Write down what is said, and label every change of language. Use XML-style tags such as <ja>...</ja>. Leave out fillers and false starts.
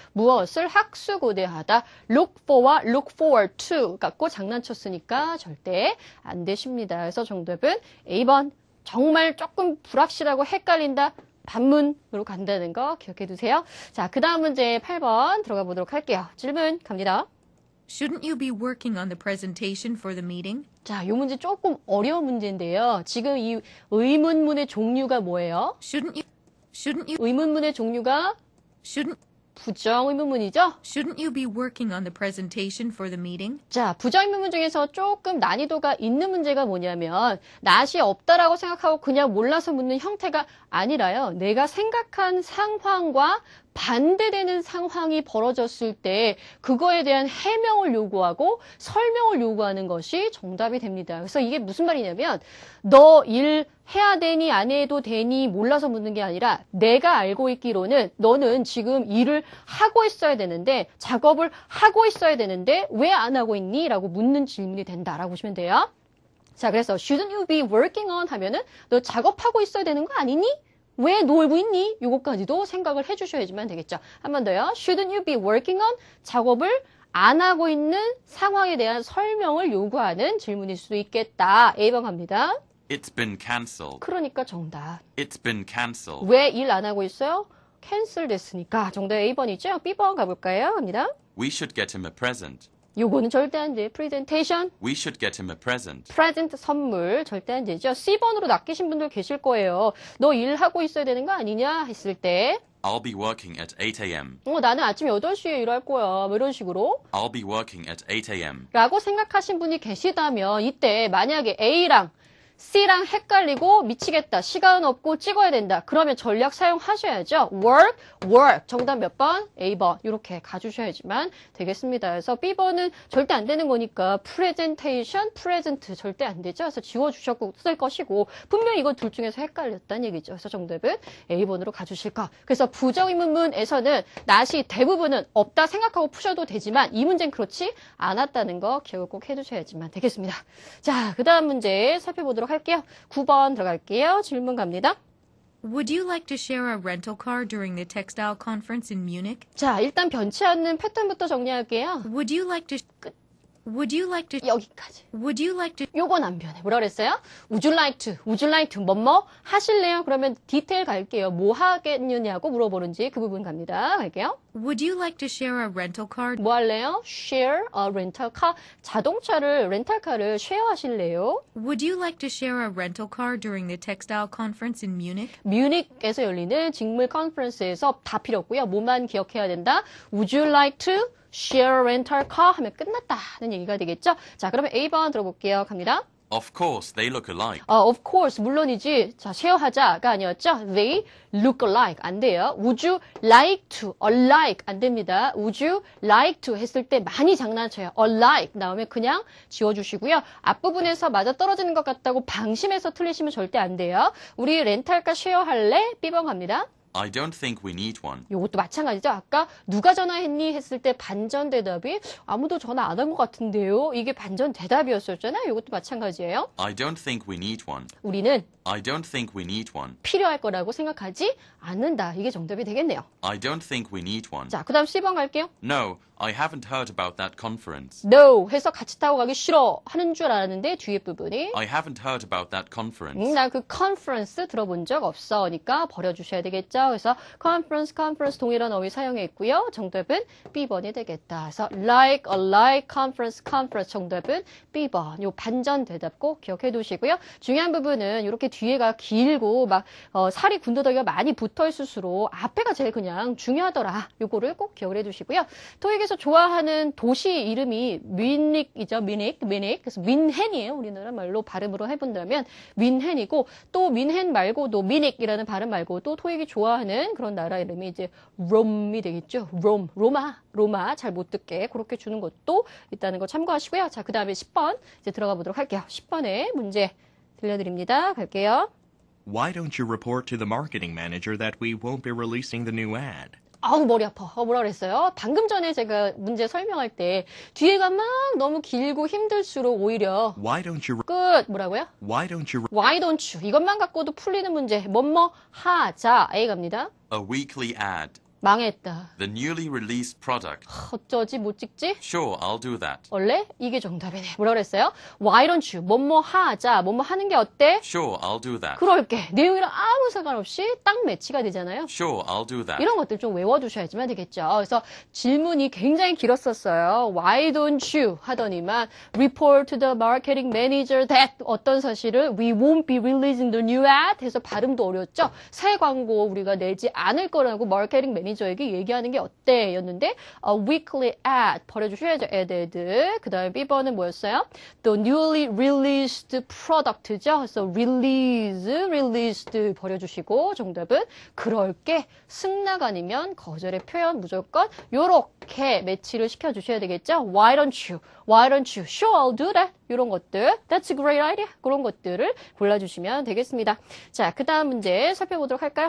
<ko>무엇을 학수고대하다. look for와</ko> <en>look forward to</en> <ko>갖고 장난쳤으니까 절대 안 되십니다. 그래서 정답은 A번. 정말 조금 불확실하고 헷갈린다. 반문으로 간다는 거 기억해 두세요. 자, 그 다음 문제 8번 들어가 보도록 할게요. 질문 갑니다.</ko> <en>Shouldn't you be working on the presentation for the meeting?</en> <ko>자, 이 문제 조금 어려운 문제인데요. 지금 이 의문문의 종류가 뭐예요?</ko> <en>Shouldn't you</en> <ko>의문문의 종류가 부정 의문문이죠?</ko> <en>Shouldn't you be working on the presentation for the meeting?</en> <ko>자, 부정 의문문 중에서 조금 난이도가 있는 문제가 뭐냐면 낫이 없다라고 생각하고 그냥 몰라서 묻는 형태가 아니라요. 내가 생각한 상황과 반대되는 상황이 벌어졌을 때 그거에 대한 해명을 요구하고 설명을 요구하는 것이 정답이 됩니다. 그래서 이게 무슨 말이냐면 너 일 해야 되니 안 해도 되니 몰라서 묻는 게 아니라 내가 알고 있기로는 너는 지금 일을 하고 있어야 되는데 작업을 하고 있어야 되는데 왜 안 하고 있니? 라고 묻는 질문이 된다라고 보시면 돼요. 자, 그래서</ko> <en>shouldn't you be working on</en> <ko>하면은 너 작업하고 있어야 되는 거 아니니? 왜 놀고 있니? 요거까지도 생각을 해주셔야지만 되겠죠. 한 번 더요.</ko> <en>Shouldn't you be working on?</en> <ko>작업을 안 하고 있는 상황에 대한 설명을 요구하는 질문일 수도 있겠다. A번 갑니다.</ko> <en>It's been cancelled.</en> <ko>그러니까 정답.</ko> <en>It's been cancelled.</en> <ko>왜 일 안 하고 있어요? 캔슬 됐으니까 정답 A번이죠. B번 가볼까요? 갑니다.</ko> <en>We should get him a present.</en> <ko>요거는 절대 안 돼. Presentation.</ko> <en>We should get him a present.</en> <ko>프레젠트 선물 절대 안 되죠. C번으로 낚이신 분들 계실 거예요. 너 일하고 있어야 되는 거 아니냐 했을 때</ko> <en>I'll be working at 8 a.m.</en> <ko>나는 아침 8시에 일할 거야. 뭐 이런 식으로</ko> <en>I'll be working at 8 a.m.</en> <ko>라고 생각하신 분이 계시다면 이때 만약에 A랑 C랑 헷갈리고 미치겠다. 시간 없고 찍어야 된다. 그러면 전략 사용하셔야죠. work. 정답 몇 번? A번. 이렇게 가주셔야지만 되겠습니다. 그래서 B번은 절대 안 되는 거니까 presentation, present 절대 안 되죠. 그래서 지워주셨을 것이고 분명히 이거 둘 중에서 헷갈렸다는 얘기죠. 그래서 정답은 A번으로 가주실 것. 그래서 부정의문문에서는 낫이 대부분은 없다 생각하고 푸셔도 되지만 이 문제는 그렇지 않았다는 거 기억을 꼭 해두셔야지만 되겠습니다. 자, 그 다음 문제 살펴보도록 할게요. 9번 들어갈게요. 질문 갑니다.</ko> <en>Would you like to share a rental car during the textile conference in Munich?</en> <ko>자, 일단 변치 않는 패턴부터 정리할게요.</ko> <en>Would you like to Would you like to,</en> <ko>여기까지.</ko> <en>would you like to,</en> <ko>요건 안 변해. 뭐라 그랬어요?</ko> <en>Would you like to? Would you like to?</en> <ko>뭐뭐 하실래요? 그러면 디테일 갈게요. 뭐 하겠느냐고 물어보는지 그 부분 갑니다. 갈게요.</ko> <en>would you like to share a rental car?</en> <ko>뭐 할래요?</ko> <en>Share a rental car.</en> <ko>자동차를 렌탈카를 쉐어 하실래요?</ko> <en>Would you like to share a rental car during the textile conference in Munich?</en> <ko>뮤닉에서 열리는 직물 컨퍼런스에서 다 필요 없고요. 뭐만 기억해야 된다?</ko> <en>Would you like to share a rental car?</en> <ko>하면 끝났다는 얘기가 되겠죠? 자, 그러면 A번 들어볼게요. 갑니다.</ko> <en>Of course, they look alike. Of course,</en> <ko>물론이지. 자, 쉐어하자가 아니었죠?</ko> <en>They look alike.</en> <ko>안 돼요.</ko> <en>Would you like to? alike.</en> <ko>안 됩니다.</ko> <en>Would you like to?</en> <ko>했을 때 많이 장난쳐요. alike 나오면 그냥 지워주시고요. 앞부분에서 맞아 떨어지는 것 같다고 방심해서 틀리시면 절대 안 돼요. 우리 렌탈카 쉐어할래? B번 갑니다.</ko> <en>I don't think we need one.</en> <ko>요것도 마찬가지죠. 아까 누가 전화했니? 했을 때 반전 대답이 아무도 전화 안 한 것 같은데요. 이게 반전 대답이었었잖아요. 요것도 마찬가지예요.</ko> <en>I don't think we need one.</en> <ko>우리는</ko> <en>I don't think we need one.</en> <ko>필요할 거라고 생각하지 않는다. 이게 정답이 되겠네요.</ko> <en>I don't think we need one.</en> <ko>자, 그 다음 C번 갈게요.</ko> <en>No, I haven't heard about that conference.</en> <ko>No 해서 같이 타고 가기 싫어 하는 줄 알았는데 뒤에 부분이</ko> <en>I haven't heard about that conference.</en> <ko>나 그 컨퍼런스 들어본 적 없어. 그러니까 버려주셔야 되겠죠. 그래서 컨퍼런스 동일한 어휘 사용했고요. 정답은 B번이 되겠다. 그래서 like, alike, conference 정답은 B번. 요 반전 대답 꼭 기억해 두시고요. 중요한 부분은 이렇게 뒤에가 길고 막 살이 군더더기가 많이 붙어 있을수록 앞에가 제일 그냥 중요하더라. 요거를 꼭 기억을 해 두시고요. 토익에서 좋아하는 도시 이름이 뮤닉이죠. 뮤닉. 그래서 윈헨이에요. 우리나라 말로 발음으로 해본다면 윈헨이고 또 윈헨 말고도 뮤닉이라는 발음 말고도 토익이 좋아하는 그런 나라 이름이 이제 롬이 되겠죠. 로마 잘 못 듣게 그렇게 주는 것도 있다는 거 참고하시고요. 자, 그 다음에 10번 이제 들어가 보도록 할게요. 10번에 문제 들려드립니다. 갈게요.</ko> <en>Why don't you report to the marketing manager that we won't be releasing the new ad?</en> <ko>아우 머리 아파. 뭐라 그랬어요? 방금 전에 제가 문제 설명할 때 뒤에가 막 너무 길고 힘들수록 오히려</ko> <en>Why don't you</en> <ko>끝 뭐라고요?</ko> <en>Why don't you Why don't you?</en> <ko>이것만 갖고도 풀리는 문제. 뭐뭐 하자. A 갑니다.</ko> <en>A weekly ad.</en> <ko>망했다.</ko> <en>The newly released product.</en> <ko>어쩌지 못 찍지?</ko> <en>Sure, I'll do that.</en> <ko>원래 이게 정답이네. 뭐라 그랬어요?</ko> <en>Why don't you?</en> <ko>뭐뭐 하자. 뭐뭐 하는 게 어때?</ko> <en>Sure, I'll do that.</en> <ko>그럴게. 내용이랑 아무 상관없이 딱 매치가 되잖아요.</ko> <en>Sure, I'll do that.</en> <ko>이런 것들 좀 외워두셔야지만 되겠죠. 그래서 질문이 굉장히 길었었어요.</ko> <en>Why don't you?</en> <ko>하더니만</ko> <en>report to the marketing manager that</en> <ko>어떤 사실을</ko> <en>we won't be releasing the new ad</en> <ko>해서 발음도 어려웠죠. 새 광고 우리가 내지 않을 거라고 마케팅 매니저에게 얘기하는 게 어때? 였는데</ko> <en>a weekly ad</en> <ko>버려주셔야죠.</ko> <en>added.</en> <ko>그 다음에 B번은 뭐였어요?</ko> <en>The newly released product죠.</en> <ko>그래서 released 버려주시고 정답은 그럴게 승낙 아니면 거절의 표현 무조건 요렇게 매치를 시켜주셔야 되겠죠.</ko> <en>Why don't you? Why don't you? Sure, I'll do that.</en> <ko>이런 것들.</ko> <en>That's a great idea.</en> <ko>그런 것들을 골라주시면 되겠습니다. 자, 그 다음 문제 살펴보도록 할까요?</ko>